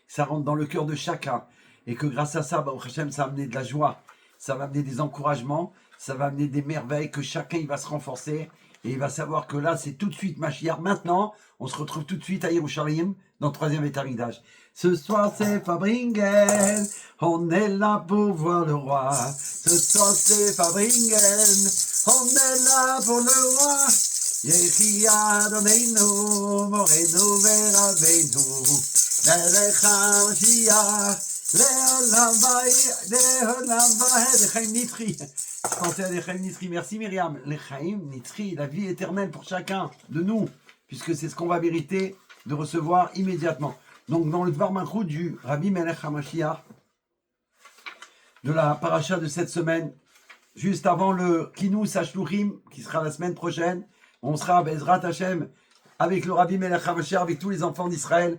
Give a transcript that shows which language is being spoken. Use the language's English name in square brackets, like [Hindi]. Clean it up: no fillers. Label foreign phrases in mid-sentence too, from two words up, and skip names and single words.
[French] Ça rentre dans le cœur de chacun. et que grâce à ça, [Hebrew] ברוך השם, [French] ça va amener de la joie, ça va amener des encouragements, ça va amener des merveilles, que chacun il va se renforcer et il va savoir que là, c'est tout de suite Mashiach. Maintenant, on se retrouve tout de suite à Yerushalayim, dans le 3e étage. Ce soir, c'est Fabringen, on est là pour voir le roi. Ce soir, c'est Fabringen, on est là pour le roi. [Hebrew] יחי אדוננו מורנו ורבנו מלך המשיח לעולם ועד לעולם ועד לחיים נצחיים. [French] Je pensais à [Hebrew] לחיים נצחיים, [French] merci Myriam. [Hebrew] לחיים נצחיים, [French] la vie éternelle pour chacun de nous, puisque c'est ce qu'on va mériter de recevoir immédiatement. Donc dans le Dvar Malchut du Rabbi [Hebrew] מלך המשיח, [French] de la paracha de cette semaine, juste avant le Kinous HaShluchim, qui sera la semaine prochaine, on sera [Hebrew] בעזרת השם [French] avec le Rabbi [Hebrew] מלך המשיח, [French] avec tous les enfants d'Israël.